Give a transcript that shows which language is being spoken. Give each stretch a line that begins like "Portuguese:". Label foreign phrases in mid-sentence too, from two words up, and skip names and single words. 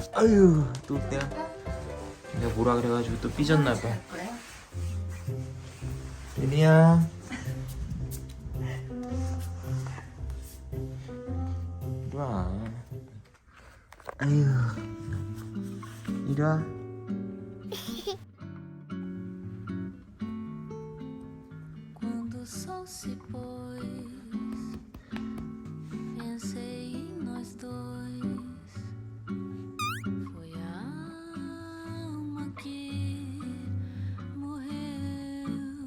Korean: 아유, 또 내가 뭐라 그래가지고 또 삐졌나 봐. 할 거야? 베리야. 이리 와. 아유, 이리 와.
Portuguese: Quando o sol se pôs, pensei em nós dois. Foi a alma que morreu.